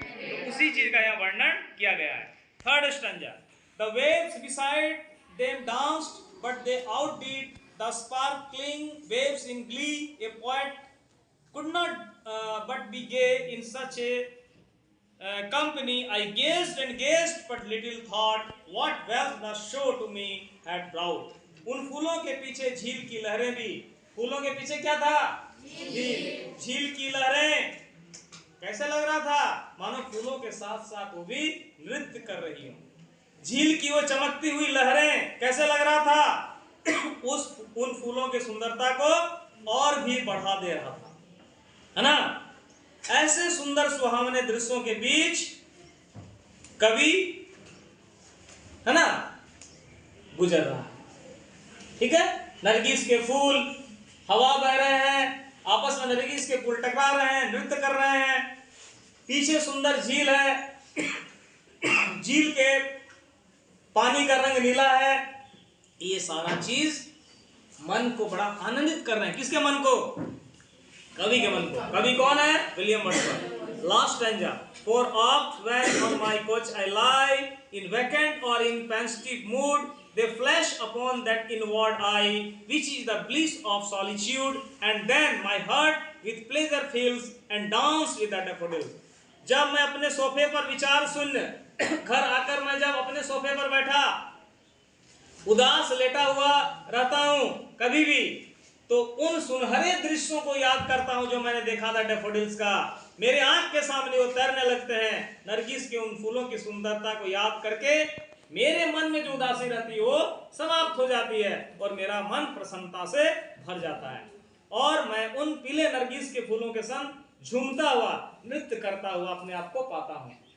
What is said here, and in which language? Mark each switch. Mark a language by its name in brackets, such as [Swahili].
[Hindi] तो उसी चीज का यहाँ वर्णन किया गया है। [English] Third stanza, the waves beside them danced but they outdid the sparkling waves in glee, a poet could not but be gay in such a company. I gazed and gazed, but little thought what wealth the show to me had brought. [Hindi] उन फूलों के पीछे झील की लहरें भी, फूलों के पीछे क्या था? झील। झील की लहरें कैसे लग रहा था? मानो फूलों के साथ साथ वो भी नृत्य कर रही हो। झील की वो चमकती हुई लहरें कैसे लग रहा था? उन फूलों की सुंदरता को और भी बढ़ा दे रहा था, है ना। ऐसे सुंदर सुहावने दृश्यों के बीच कवि, है ना, गुजर रहा है। ठीक है, नरगिस के फूल, हवा बह रहे हैं, आपस में नरगिस के फूल टकरा रहे हैं, नृत्य कर रहे हैं, पीछे सुंदर झील है, झील के पानी का रंग नीला है। ये सारा चीज मन को बड़ा आनंदित कर रहे हैं। किसके मन को? कवि के मन को। कवि कौन है? William Wordsworth. [English] Last stanza, for oft when on my couch I lie in vacant or in pensive mood, they flash upon that inward eye which is the bliss of solitude, and then my heart with pleasure fills and dance with the daffodils. [Hindi] जब मैं अपने सोफे पर विचार शून्य घर आकर मैं जब अपने सोफे पर बैठा उदास लेटा हुआ रहता हूं कभी भी, तो उन सुनहरे दृश्यों को याद करता हूं जो मैंने देखा था डैफोडिल्स का। मेरे आंख के सामने वो तैरने लगते हैं। नरगिस के उन फूलों की सुंदरता को याद करके मेरे मन में जो उदासी रहती है वो समाप्त हो जाती है और मेरा मन प्रसन्नता से भर जाता है, और मैं उन पीले नरगिस के फूलों के संग झूमता हुआ नृत्य करता हुआ अपने आप को पाता हूं।